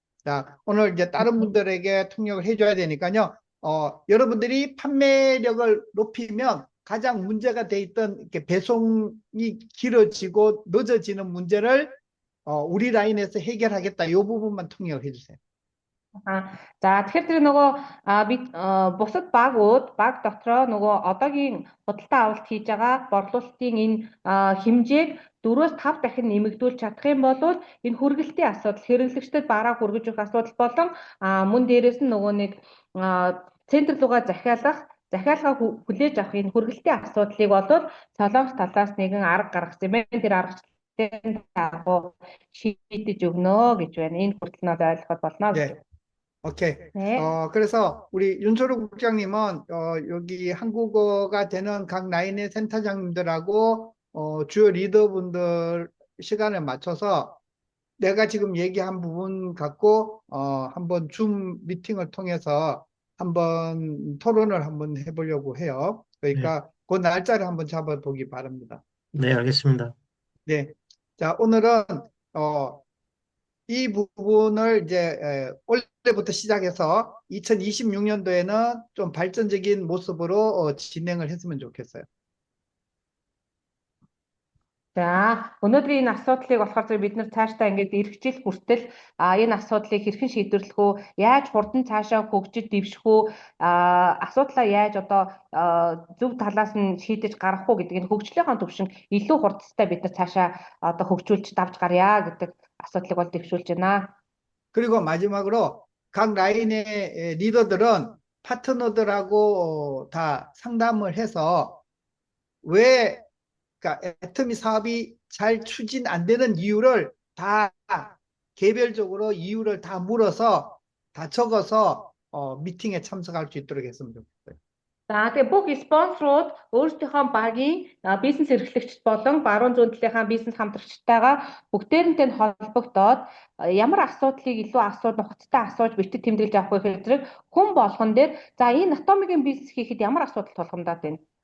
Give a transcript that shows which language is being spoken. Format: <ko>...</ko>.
<ko>자, 오늘 이제 다른 분들에게 통역을 해줘야 되니까요. 여러분들이 판매력을 높이면 가장 문제가 돼 있던 이렇게 배송이 길어지고 늦어지는 문제를 우리 라인에서 해결하겠다. 이 부분만 통역을 해주세요.</ko> <mn>За тэгэхээр тэр нөгөө би бусад баг дотроо нөгөө одоогийн худалдаа авалт хийж байгаа борлуулалтын энэ хэмжээг 4-5 дахин нэмэгдүүлж чадах юм бол энэ хүргэлтийн асуудал, хэрэглэгчдэд бараа хүргэж өгөх асуудал болон мөн дээрээс нь нөгөө нэг центр руугаа захиалгаа хүлээж авах энэ хүргэлтийн асуудлыг бол Солонгос талаас нэгэн арга гаргасан юм байна. Тэр аргачлалын дагуу шийдэж өгнө гэж байна. Энэ хүртэл нь ойлгоход болно гэж.</mn> <ko>네. 오케이. 네. 그래서 우리 윤소로 국장님은 여기 한국어가 되는 각 라인의 센터장님들하고 주요 리더분들 시간을 맞춰서 내가 지금 얘기한 부분 갖고 한번 줌 미팅을 통해서 한번 토론을 한번 해보려고 해요. 그러니까 그 날짜를 한번 잡아보기 바랍니다. 네, 알겠습니다. 네. 자, 오늘은 이 부분을 이제 올해부터 시작해서 2026년도에는 좀 발전적인 모습으로 진행을 했으면 좋겠어요.</ko> <mn>За өнөөдрийн энэ асуудлыг болохоор бид нар цаашдаа ингээд эх жил хүртэл энэ асуудлыг хэрхэн шийдвэрлэх үү, яаж хурдан цаашаа хөгжиж дэвших үү, асуудлаа яаж одоо зөв талаас нь шийдэж гаргах уу гэдэг энэ хөгжлийнхаа төвшин илүү хурдтай бид нар цаашаа одоо хөгжүүлж давж гарья гэдэг асуудлыг бол дэвшүүлж байна.</mn> <ko>그리고 마지막으로 각 라인의 리더들은 파트너들하고 다 상담을 해서 왜 그러니까 애터미 사업이 잘 추진 안 되는 이유를 다 개별적으로 이유를 다 물어서 다 적어서 미팅에 참석할 수 있도록 했으면 좋겠어요.</ko> <mn>За тэгээ бүх спонсорууд өөрсдийнхөө багийн бизнес эрхлэгчд болон баруун зүүн талынхаа бизнес хамтрагчтайгаа бүгдээрэнтэй холбогдоод ямар асуудлыг илүү нухацтай асууж битгий тэмдэглэж авах вэ гэхээр хүн болгон дээр за энэ атомикийн бизнес хийхэд ямар асуудал тулгамдаад байна?</mn>